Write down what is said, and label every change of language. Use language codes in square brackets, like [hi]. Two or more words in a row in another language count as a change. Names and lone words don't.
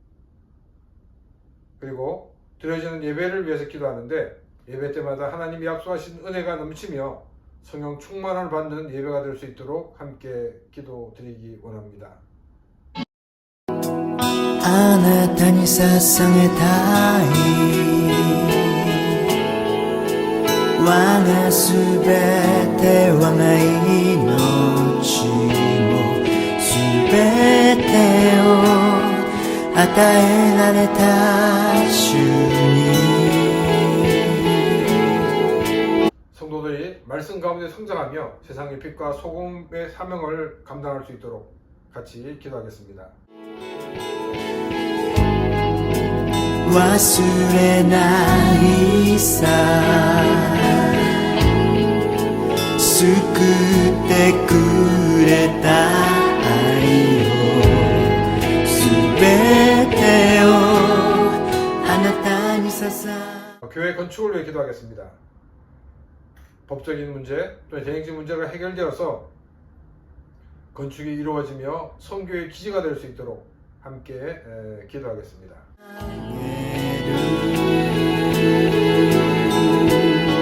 [ko] 그리고 드려지는 예배를 위해서 기도하는데 예배 때마다 하나님이 약속하신 은혜가 넘치며 성령 충만을 받는 예배가 될 수 있도록 함께 기도드리기 원합니다. [ja] あなたに捧げたい我がすべて我が命もすべてを与えられた主に [ko] 성도들이 말씀 가운데 성장하며 세상의 빛과 소금의 사명을 감당할 수 있도록 같이 기도하겠습니다. [ja] 忘れないさ救ってくれた愛をすべてをあなたに捧げ [ko] 교회 건축을 위해 기도하겠습니다. 법적인 문제 또는 대행직 문제가 해결되어서 건축이 이루어지며 선교의 기지가 될 수 있도록 함께 기도하겠습니다.